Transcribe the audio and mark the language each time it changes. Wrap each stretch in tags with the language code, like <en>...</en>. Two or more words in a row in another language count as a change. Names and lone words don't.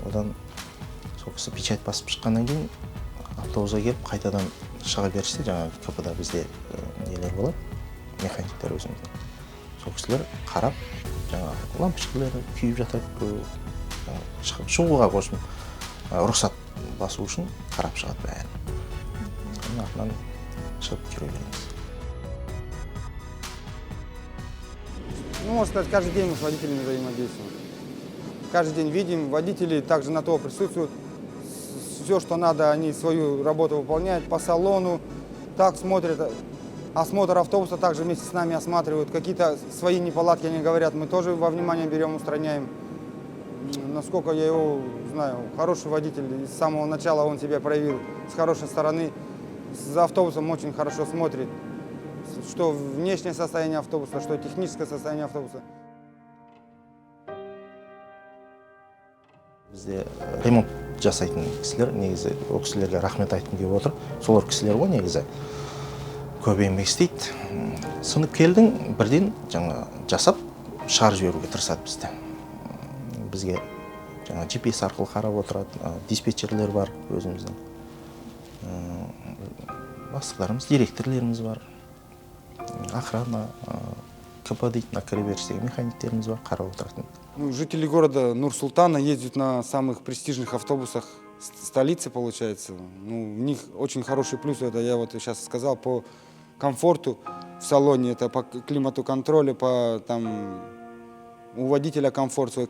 <kk>Одан сол кісі печать басып шыққаннан кейін автобусға келіп, қайтадан шыға берсе, жаңағы КП-да бізде нелер болады, механиктер өзіміздің. Сол кісілер қарап, жаңағы лампочкалары күйіп жатады, шығуға қосын рұқсат басу үшін қарап шығады бәрін. Артынан шығып жүре береміз.</kk> <ru>Ну, можно сказать, каждый день мы с водителями взаимодействуем. Каждый день видим, водители также на то присутствуют. Все, что надо, они свою работу выполняют по салону, так смотрят. Осмотр автобуса также вместе с нами осматривают. Какие-то свои неполадки они говорят, мы тоже во внимание берем, устраняем. Насколько я его знаю, хороший водитель, с самого начала он себя проявил с хорошей стороны. За автобусом очень хорошо смотрит. Что внешнее состояние автобуса, что техническое состояние автобуса.</ru> <kk>Бізде ремонт жасайтын кісілер, негізі ол кісілерге рахмет айтқым келіп отыр. Солар кісілер ғой негізі көп еңбек істейді. Сынып келдің, бірден жаңа жасап шығарып жіберуге тырысады бізді. Бізге жаңа GPS арқылы қарап отырады, диспетчерлер бар өзіміздің. Бастықтарымыз, директорлеріміз бар. Охрана, КП дейтін, на кіреберістегі механиктеріміз бар, қарап отыратын.</kk> <ru>Жители города Нур-Султана ездят на самых престижных автобусах столицы, получается. У них очень хороший плюс, это я вот сейчас сказал, по комфорту в салоне, это по климату контроля, по у водителя комфорт свой.</ru>